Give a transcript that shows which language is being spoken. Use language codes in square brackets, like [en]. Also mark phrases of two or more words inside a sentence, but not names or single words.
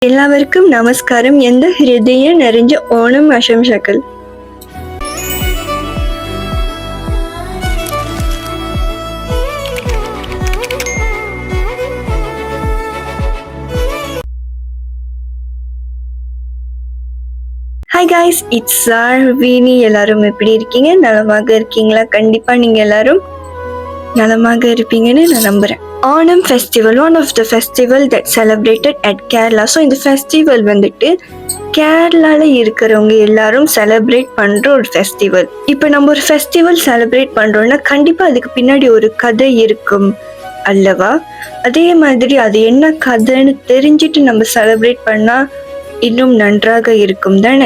[ml] എല്ലാവർക്കും നമസ്കാരം. എൻ്റെ ഹൃദയം നിറഞ്ഞ ഓണം ആശംസകൾ. [en] Hi guys, it's Veeni. [ta] எல்லாரும் எப்படி இருக்கீங்க? நலமாக இருக்கீங்களா? கண்டிப்பா நீங்க எல்லாரும் நலமாக இருப்பீங்கன்னு நான் நம்புறேன். [en] Onam festival one of the festival that celebrated at Kerala. [ta] ஸோ இந்த ஃபெஸ்டிவல் வந்துட்டு கேரளால இருக்கிறவங்க எல்லாரும் செலிப்ரேட் பண்ற ஒரு ஃபெஸ்டிவல். இப்போ நம்ம ஒரு ஃபெஸ்டிவல் செலிப்ரேட் பண்றோம்னா கண்டிப்பா அதுக்கு பின்னாடி ஒரு கதை இருக்கும் அல்லவா? அதே மாதிரி அது என்ன கதைன்னு தெரிஞ்சுட்டு நம்ம செலிப்ரேட் பண்ணா இன்னும் நன்றாக இருக்கும் தானே.